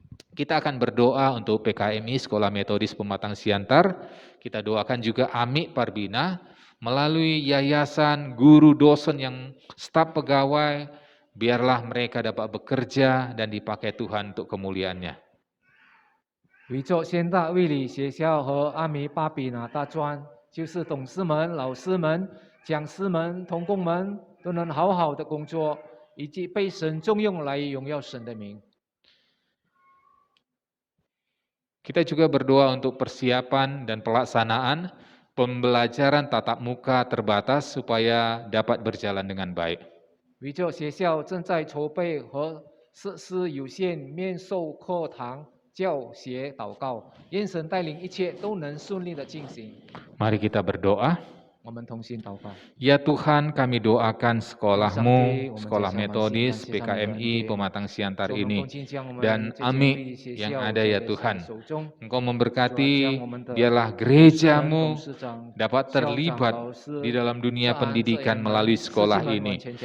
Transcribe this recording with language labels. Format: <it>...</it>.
<id>Kita akan berdoa untuk PKMI Sekolah Metodis Pematang Siantar. Kita doakan juga Ami Parbina melalui yayasan, guru, dosen yang staf pegawai. Biarlah mereka dapat bekerja dan dipakai Tuhan untuk kemuliaan-Nya.</id> <zh>为着现大卫理学校和阿米巴比拿大专，就是董事们、老师们、讲师们、同工们都能好好的工作，以及被神重用来荣耀神的名。</zh> <id>Kita juga berdoa untuk persiapan dan pelaksanaan pembelajaran tatap muka terbatas supaya dapat berjalan dengan baik.</id> <zh>为着学校正在筹备和设施有限面授课堂教学祷告，愿神带领一切都能顺利的进行。</zh> <id>Mari kita berdoa.</id> <zh>我们同心祷告。</zh> <id>Ya Tuhan, kami doakan sekolah-Mu, Sekolah Metodis, PKMI, Pematang Siantar ini, dan Ami yang ada ya Tuhan. Engkau memberkati, biarlah gereja-Mu dapat terlibat di dalam dunia pendidikan melalui sekolah ini.</id>